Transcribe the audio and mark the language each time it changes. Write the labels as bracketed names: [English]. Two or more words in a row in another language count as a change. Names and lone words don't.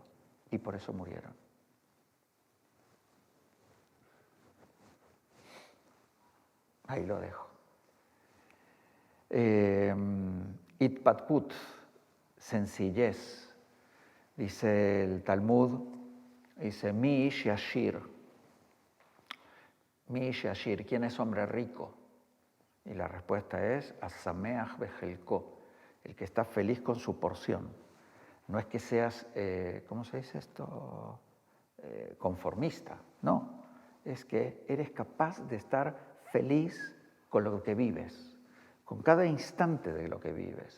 [Spanish] Y por eso murieron. Ahí lo dejo. Itpatput, sencillez. Dice el Talmud, dice, [Hebrew] מי איש עשיר. מי איש עשיר, [Spanish] ¿quién es hombre rico? Y la respuesta es, [Hebrew] השמח בחלקו, [Spanish] el que está feliz con su porción. No es que seas, ¿cómo se dice esto? Conformista, no. Es que eres capaz de estar feliz con lo que vives, con cada instante de lo que vives.